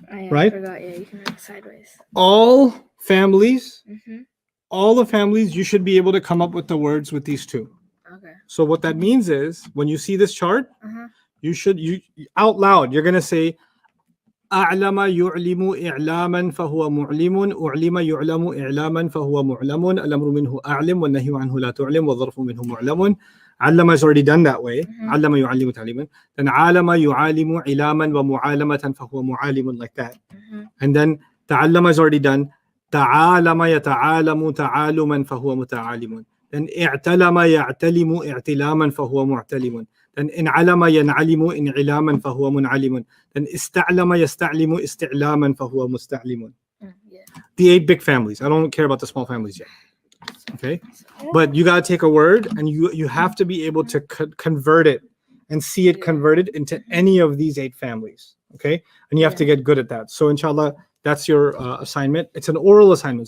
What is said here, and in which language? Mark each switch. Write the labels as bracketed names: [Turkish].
[English] Right? I forgot. Yeah, you can write sideways. All families, Mm-hmm. all the families, you should be able to come up with the words with these 2. Okay. So what that means is, when you see this chart, Uh-huh. you out loud, you're gonna say, [Arabic] أعلم يعلم إعلاما فهو معلم أعلم يعلم إعلاما فهو معلم الأمر منه أعلم والنهي عنه لا تعلم والظرف منه معلم. [English] علم is already done that way. [Arabic] علم يعلم تعليما. Then عالم يعالم علاما ومعالمة فهو معالم, [English] like that. And then تعلم is already done. [Arabic] تعالم يتعالم تعالما فهو متعالم. Then اعتلم يعتلم اعتلاما فهو معتلم. Then انعلم ينعلم انعلاما فهو منعلم. Then استعلم يستعلم استعلاما فهو مستعلم. [English] Yeah. The 8 big families. I don't care about the small families yet. Okay, but you got to take a word and you have to be able to convert it and see it converted into any of these 8 families. Okay, and you have to get good at that. So inshallah, that's your assignment. It's an oral assignment.